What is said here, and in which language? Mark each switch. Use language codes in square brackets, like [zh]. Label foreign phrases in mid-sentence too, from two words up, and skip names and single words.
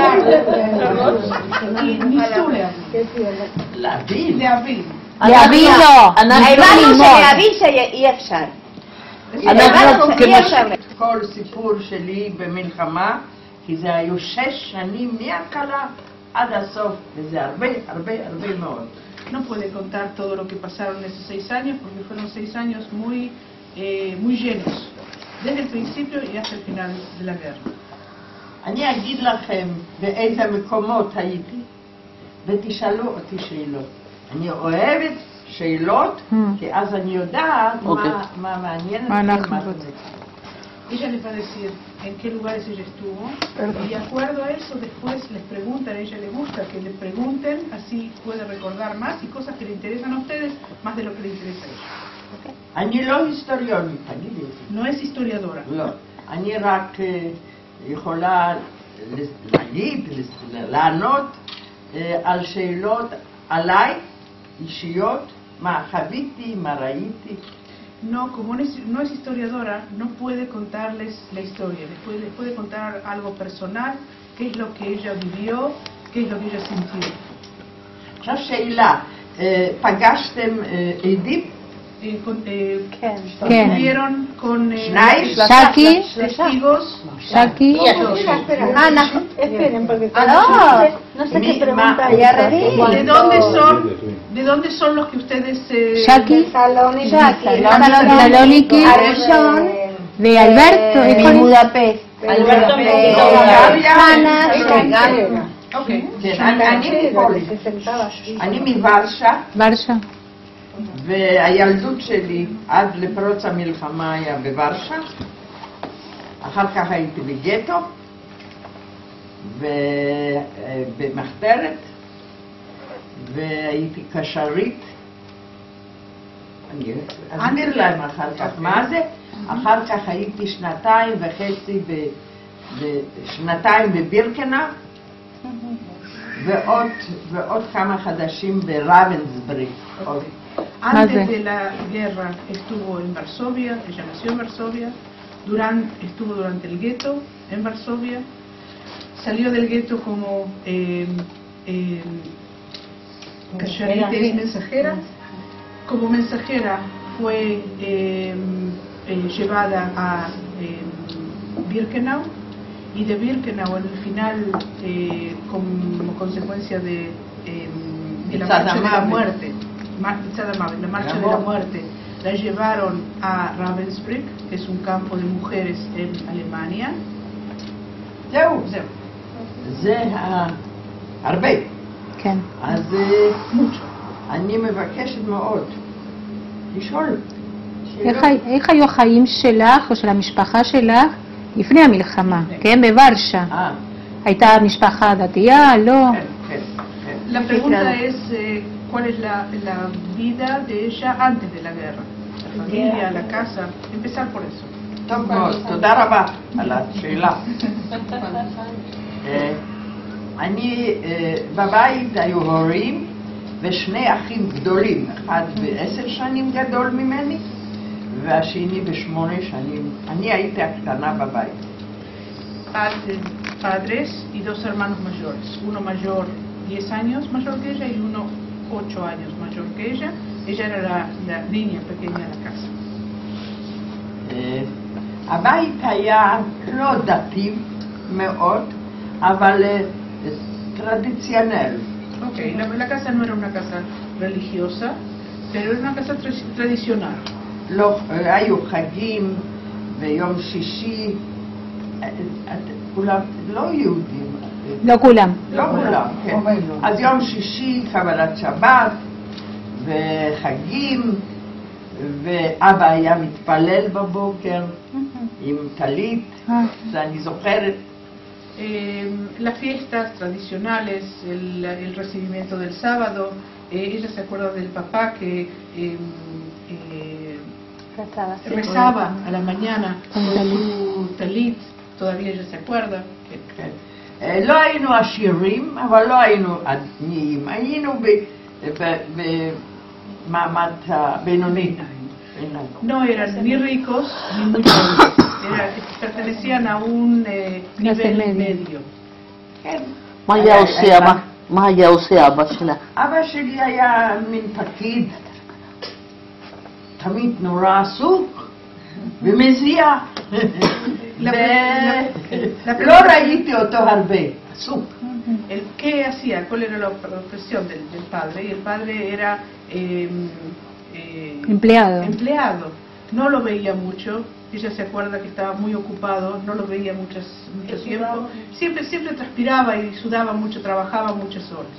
[he] להבין. להבין לא. הבנו שלהבין שאי אפשר. כל סיפור שלי במלחמה, כי זה היו 6 שנים מההתחלה עד הסוף, וזה הרבה מאוד. [es] No puede contar todo lo que pasaron en esos 6 años porque fueron 6 años muy llenos, desde el principio y hasta el final de la guerra. [he] אני אגיד לכם באיזה מקומות הייתי, ותשאלו אותי שאלות. אני אוהבת שאלות, כי אז אני יודעת מה מעניין אתכם. [es] Ella les va a decir en qué lugares ella estuvo y de acuerdo a eso después les preguntan, a ella le gusta que le pregunten, así puede recordar más y cosas que le interesan a ustedes más de lo que le interesa a ella. [he] אני לא היסטוריונית, תגידי. [es] No es historiadora. [he] לא, אני רק יכולה להגיד, לענות על שאלות עליי, אישיות, מה חוויתי, מה ראיתי. [es] No, como no es historiadora, no puede contarles la historia, les puede contar algo personal, qué es lo que ella vivió, qué es lo que ella sintió. [he] עכשיו שאלה, פגשתם עדים? [es] Estuvieron con testigos. Shaki. Esperen, porque no sé qué pregunta. ¿De dónde son los que ustedes? Shaki. Salóniki. De Alberto. De Budapest. Alberto. [he] אני מוורשה. ורשה. והילדות שלי עד לפרוץ המלחמה היה בוורשה, אחר כך הייתי בגטו ובמחתרת והייתי קשרית. אני אסביר להם אחר כך מה זה. אחר כך הייתי 2.5 בבירקנאו ועוד כמה חדשים בראבנסבריג. [es] Antes de la guerra estuvo en Varsovia, ella nació en Varsovia, estuvo durante el gueto en Varsovia, salió del gueto como mensajera. Como mensajera fue llevada a Birkenau y de Birkenau en el final, como consecuencia de la marcha de la muerte, la marcha de la muerte, la llevaron a Ravensbrück, que es un campo de mujeres en Alemania. [he] זה הרבה. כן. אז אני מבקשת מאוד לשאול. איך היו החיים שלך או של המשפחה שלך לפני המלחמה, כן? בוורשה. הייתה משפחה דתייה? לא? כן. [es] La pregunta es ¿cuál es la vida de ella antes de la guerra? La familia, la casa, empezar por eso. [he] טוב מאוד, תודה רבה על השאלה. אני בבית היו הורים ושני אחים גדולים, אחד ב10 שנים גדול ממני והשני ב8 שנים. אני הייתי הקטנה בבית. [es] Padres y 2 hermanos mayores, uno mayor 10 años mayor que ella y uno 8 años mayor que ella. Ella era la niña pequeña de la casa. [he] הבית היה לא דתי, מאוד, אבל טרדיציונל. [es] Ok, la casa no era una casa religiosa, pero era una casa tradicional. [he] לא, היו חגים ביום שישי, כולם לא יהודים. לא כולם. לא כולם, כן. אז יום שישי, קבלת שבת, וחגים, ואבא היה מתפלל בבוקר עם טלית, זה אני זוכרת. [es] Las fiestas tradicionales, el recibimiento del sábado, ella se acuerda del papá que rezaba a la mañana con su talit, todavía ella se acuerda. [he] לא היינו עשירים, אבל לא היינו עניים, היינו במעמד הבינוני. [es] No eran ni ricos ni muy pobres, pertenecían a un nivel medio. [he] מה היה עושה אבא שלה? אבא שלי היה מין פקיד, תמיד נורא עסוק ומזיע, ולא ראיתי אותו הרבה, עסוק. [es] ¿Qué hacía? ¿Cuál era la profesión del padre? Y el padre era empleado. No lo veía mucho. Ella se acuerda que estaba muy ocupado, no lo veía mucho tiempo. Siempre transpiraba y sudaba mucho, trabajaba muchas horas.